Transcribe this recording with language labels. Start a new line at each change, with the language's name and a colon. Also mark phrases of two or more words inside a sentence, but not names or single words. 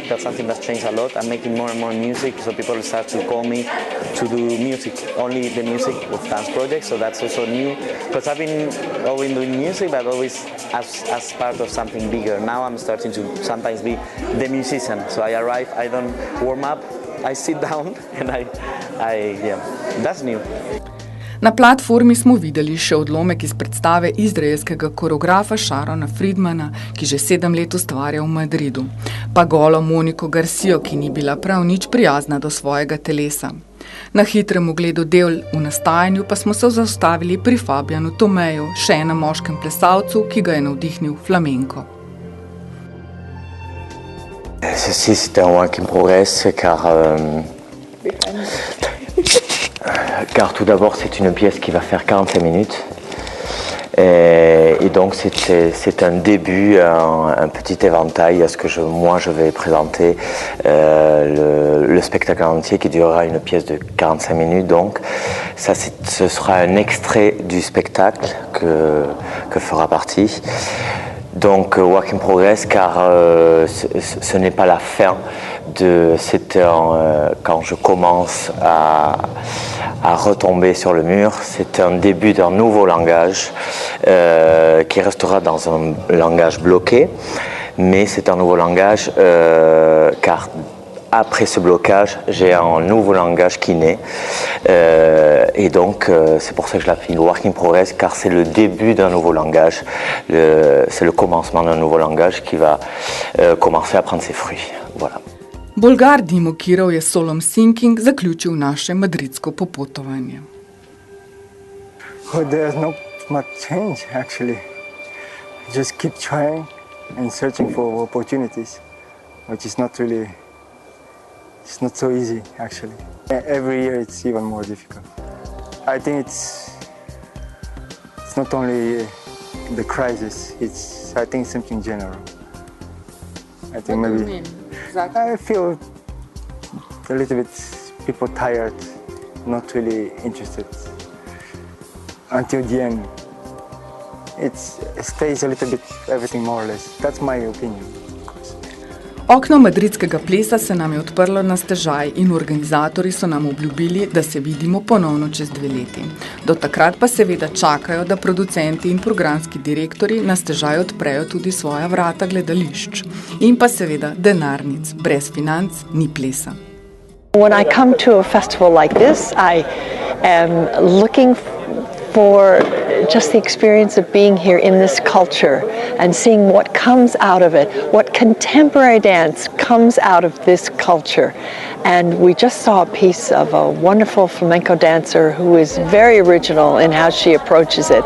English: That's something that's changed a lot. I'm making more and more music, so people start to call me to do music, only the music of dance projects, so that's also new. Because I've been always doing music, but always as part of something bigger. Now I'm starting to sometimes be the musician, so I arrive, I don't warm up, I sit down and that's new.
Slovenian: Na platformi smo videli še odlomek iz predstave izraelskega koreografa Sharona Friedmana, ki že 7 let ustvarja v Madridu, pa golo Moniko Garcijo, ki ni bila prav nič prijazna do svojega telesa. Na hitrem ogledu del v nastajanju pa smo se zaustavili pri Fabianu Tomeju, še enem moškem plesalcu, ki ga je navdihnil flamenko.
French: Ceci, c'était un
English: work in progress
French: car tout d'abord c'est une pièce qui va faire 45 minutes et donc c'est un début, un petit éventail à ce que moi je vais présenter le spectacle entier qui durera une pièce de 45 minutes. Donc ça ce sera un extrait du spectacle que fera partie. Donc
English: work in progress
French: car ce n'est pas la fin quand je commence à retomber sur le mur, c'est un début d'un nouveau langage qui restera dans un langage bloqué, mais c'est un nouveau langage car après ce blocage, j'ai un nouveau langage qui naît. Et donc, c'est pour ça que je l'appelle
English: Work in Progress,
French: car c'est le début d'un nouveau langage. C'est le commencement d'un nouveau langage qui va commencer à prendre ses fruits. Voilà.
Slovenian: Bolgar Dimo Kirov je solom Thinking zaključil naše madridsko popotovanje.
English: Oh, there's not much change, actually. Just keep trying and searching for opportunities, which is not really, it's not so easy, actually. Every year it's even more difficult. I think it's not only the crisis, I think something general. I think what maybe, do you mean? Exactly. I feel a little bit people tired, not really interested. Until the end, it stays a little bit everything more or less. That's my opinion.
Slovenian: Okno madridskega plesa se nam je odprlo na stežaj in organizatorji so nam obljubili, da se vidimo ponovno čez 2 leti. Do takrat pa seveda čakajo, da producenti in programski direktori na stežaj odprejo tudi svoja vrata gledališč. In pa seveda denarnic. Brez financ ni plesa.
English: When I come to a festival like this, I am looking for just the experience of being here in this culture and seeing what comes out of it, what contemporary dance comes out of this culture. And we just saw a piece of a wonderful flamenco dancer who is very original in how she approaches it.